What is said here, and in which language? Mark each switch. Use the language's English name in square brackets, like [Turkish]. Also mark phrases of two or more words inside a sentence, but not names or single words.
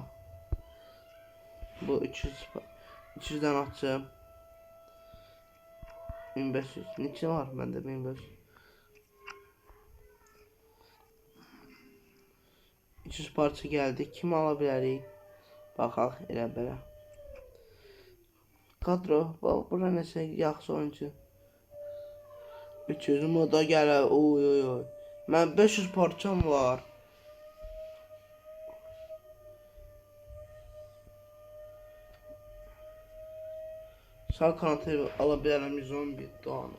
[Turkish] Bu 300'den açım. 1500. Niçin var bende 1500? 300 parça geldi. Kim alabilir? [Azerbaijani] Baxaq elə belə. Kadro, bura nəsə yaxşı oyuncu. 300 moda gələ. Oy oy oy. Mən 500 parçam var. Sağ kanatı ala bilərəm 111 Doğanı.